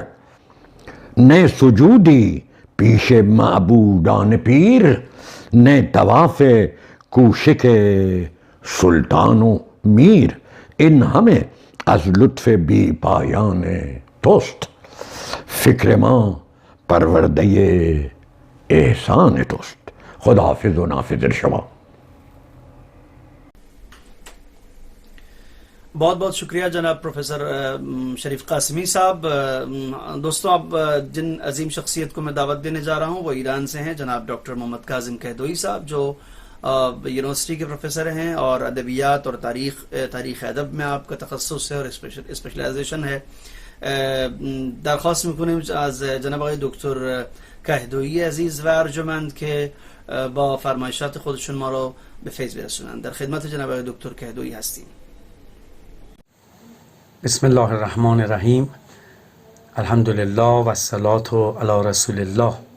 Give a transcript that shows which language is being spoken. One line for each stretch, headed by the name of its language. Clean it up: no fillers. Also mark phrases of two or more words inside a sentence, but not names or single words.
Persian: نه سجودی پیش معبودان پیر، نه طواف کوشک سلطان و میر. این همه از لطف بی پایان توست، فکر ما پرورده احسان توست. خداحافظ و نافذ شما.
Urdu: بہت بہت شکریہ جناب پروفیسر شریف قاسمی صاحب. دوستوں، اب جن عظیم شخصیت کو میں دعوت دینے جا رہا ہوں وہ ایران سے ہیں، جناب ڈاکٹر محمد کاظم کہدوئی صاحب، جو یونیورسٹی کے پروفیسر ہیں اور ادبیات اور تاریخ ادب میں آپ کا تخصص ہے اور اسپیشلائزیشن ہے.
Persian: दरख्वास्त میکنیم از جناب آقای دکتر کهدویی عزیز و ارجمند که با فرمایشات خودشون ما رو به فیض برسونند. در خدمت جناب آقای دکتر کهدویی هستیم.
Arabic: بسم الله الرحمن الرحیم. الحمدلله و الصلاة علی رسول الله.